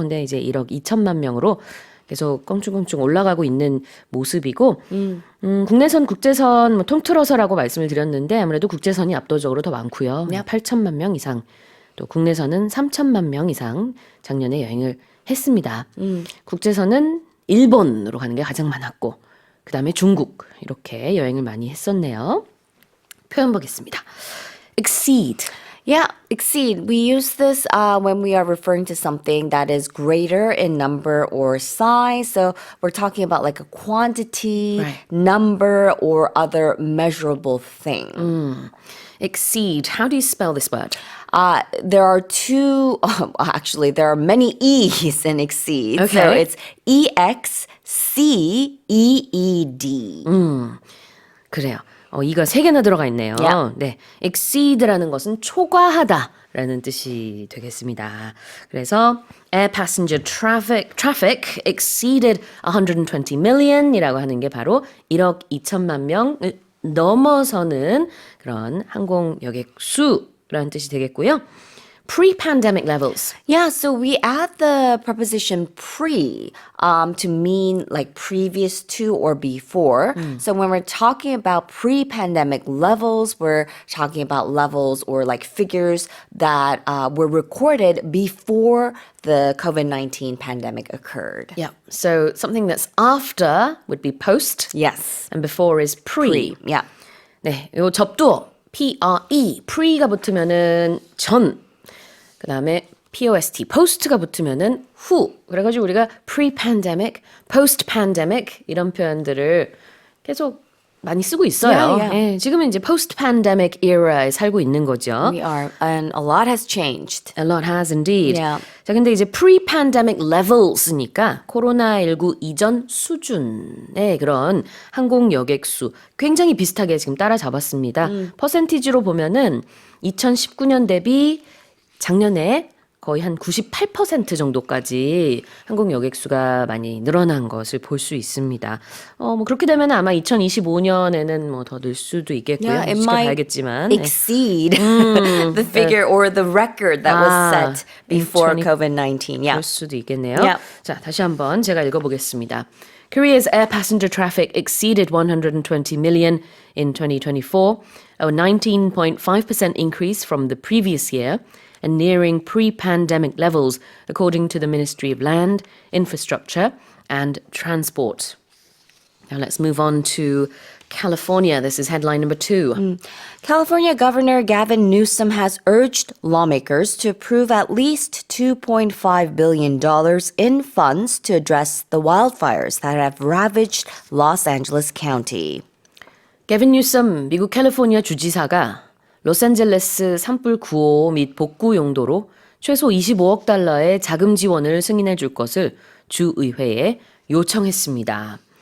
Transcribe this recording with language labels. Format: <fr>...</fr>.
<ko>근데 이제 1억 2천만 명으로 계속 껑충껑충 올라가고 있는 모습이고 국내선, 국제선 뭐 통틀어서라고 말씀을 드렸는데 아무래도 국제선이 압도적으로 더 많고요. 8천만 명 이상, 또 국내선은 3천만 명 이상 작년에 여행을 했습니다. 국제선은 일본으로 가는 게 가장 많았고 그 다음에 중국 이렇게 여행을 많이 했었네요. 표현 보겠습니다. exceed.</ko> <en>Yeah, exceed. We use this when we are referring to something that is greater in number or size. So we're talking about like a quantity, Right. number, or other measurable thing. exceed. How do you spell this word? There are two, actually, there are many E's in exceed. So Okay. it's E-X-C-E-E-D.</en> <ko>그래요. 이가 3개나 들어가 있네요.</ko> <en>Yeah.</en> <ko>네, exceed라는 것은 초과하다라는 뜻이 되겠습니다. 그래서</ko> <en>air passenger traffic exceeded 120 million</en> <ko>이라고 하는 게 바로 1억 2천만 명을 넘어서는 그런 항공 여객 수라는 뜻이 되겠고요.</ko> <en>Pre-pandemic levels. Yeah, so we add the preposition pre to mean like previous to or before. So when we're talking about pre-pandemic levels, we're talking about levels or like figures that were recorded before the COVID-19 pandemic occurred. Yeah. So something that's after would be post. Yes. And before is pre. Yeah.</en> <ko>네, 요 접두어 pre, pre가 붙으면은 전. 그 다음에 post, post가 붙으면은 후. 그래가지고 우리가 pre-pandemic, post-pandemic 이런 표현들을 계속 많이 쓰고 있어요.</ko> <en>Yeah, yeah.</en> <ko>예, 지금은 이제 post-pandemic era에 살고 있는 거죠.</ko> <en>We are, and a lot has changed. A lot has indeed. Yeah.</en> <ko>자, 근데 이제 pre-pandemic levels니까 코로나19 이전 수준의 그런 항공 여객 수 굉장히 비슷하게 지금 따라잡았습니다. 퍼센티지로 보면은 2019년 대비 작년에 거의 한 98% 정도까지 항공 여객 수가 많이 늘어난 것을 볼 수 있습니다. 뭐 그렇게 되면 아마 2025년에는 뭐 더 늘 수도 있겠고요.</ko> <en>Yeah, it might</en> <ko>지켜봐야겠지만. 네.</ko> <en>exceed the figure or the record that was set before COVID-19. Yeah.</en> <ko>그럴 수도 있겠네요.</ko> <en>Yeah.</en> <ko>자, 다시 한번 제가 읽어보겠습니다.</ko> <en>Korea's air passenger traffic exceeded 120 million in 2024, a 19.5% increase from the previous year, and nearing pre-pandemic levels, according to the Ministry of Land, Infrastructure, and Transport. Now let's move on to California. This is headline number 2. California Governor Gavin Newsom has urged lawmakers to approve at least $2.5 billion in funds to address the wildfires that have ravaged Los Angeles County.</en> <ko>게빈 뉴섬 미국 캘리포니아 주지사가 로스앤젤레스 산불 구호 및 복구 용도로 최소 25억 달러의 자금 지원을 승인해 줄 것을 주의회에 요청했습니다.</ko>